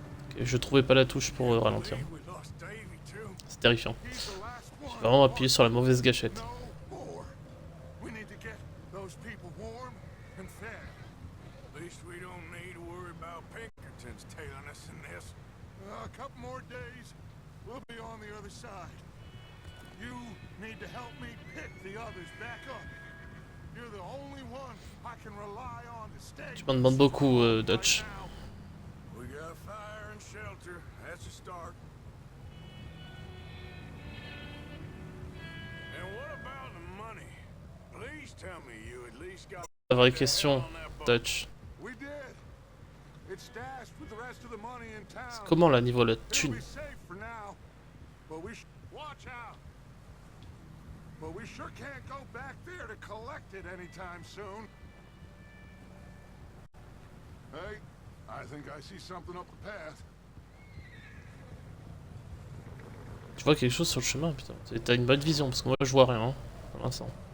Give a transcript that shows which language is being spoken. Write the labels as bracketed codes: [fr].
[fr] Ok, je trouvais pas la touche pour ralentir. [en] We lost Davy too. [fr] C'est terrifiant. [en] He's the last one. [fr] J'ai vraiment appuyé sur la mauvaise gâchette. [en] No more. We need to get those people warm and fed. At least we don't need to worry about Pinkertons tailing us in this. A couple more days, we'll be on the other side. You need to help me pick the others back up. You're the only one I can rely on to stay. [fr] Tu m'en demandes beaucoup Dutch. [en] We got fire and shelter. That's a start. And what about the money? Please tell me you at least got [fr] La vraie question, Dutch. [en] We did. It's stashed with the rest of the money in town. [fr] Comment là niveau la [en] It'll [fr] thune? [en] be safe for now, but we watch out. But we sure can't go back there to collect it anytime soon. Hey, I think I see something up the path. [fr] Tu vois quelque chose sur le chemin, putain. T'as une bonne vision, parce que moi je vois rien, hein, pour l'instant.